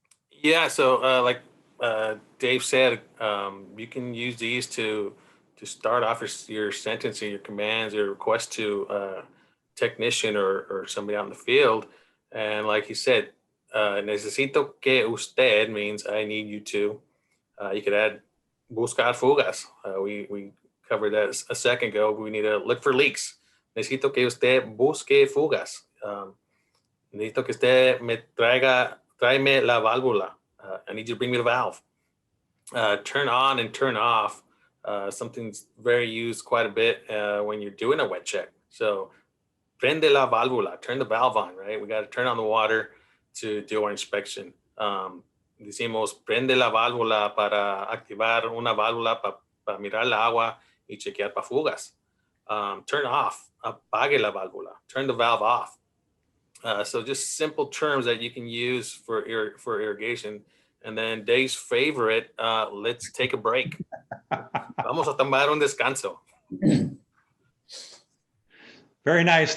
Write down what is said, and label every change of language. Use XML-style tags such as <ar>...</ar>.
<en>Yeah, so like Dave said, you can use these to start off your sentence and your commands or request to a technician or somebody out in the field. And like he said, necesito que usted means I need you to. You could add buscar fugas. We covered that a second ago. We need to look for leaks.</en> <es>Necesito que usted busque fugas. Necesito que usted me tráeme la válvula.</es> <en>I need you to bring me the valve. Turn on and turn off. Something's very used quite a bit when you're doing a wet check. So prende la válvula, turn the valve on, right? We got to turn on the water to do our inspection.</en> <es>Decimos prende la válvula para activar una válvula para mirar la agua y chequear para fugas.</es> <en>Turn off, apague la válvula, turn the valve off. So just simple terms that you can use for irrigation. And then Dave's favorite, let's take a break. Vamos a tomar un descanso. Very nice.</en>